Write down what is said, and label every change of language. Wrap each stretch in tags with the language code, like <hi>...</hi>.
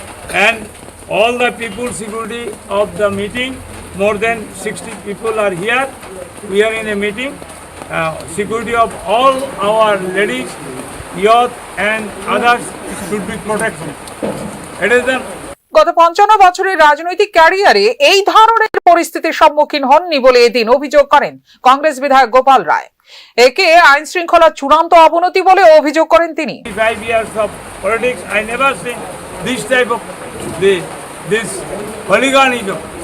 <en>And all the people security of the meeting, more than 60 people are here. We are in a meeting. Security of all our ladies, youth and others should be protected. It is the</en> <bn>গত 55 বছরের রাজনৈতিক ক্যারিয়ারে এই ধরনের পরিস্থিতির সম্মুখীন হননি বলে এদিন অভিযোগ করেন কংগ্রেস বিধায়ক গোপাল রায়। একে আইন শৃঙ্খলার চূড়ান্ত অবনতি বলে অভিযোগ করেন তিনি।</bn> <en>5 years of politics, I never seen this type of this hooliganism.</en>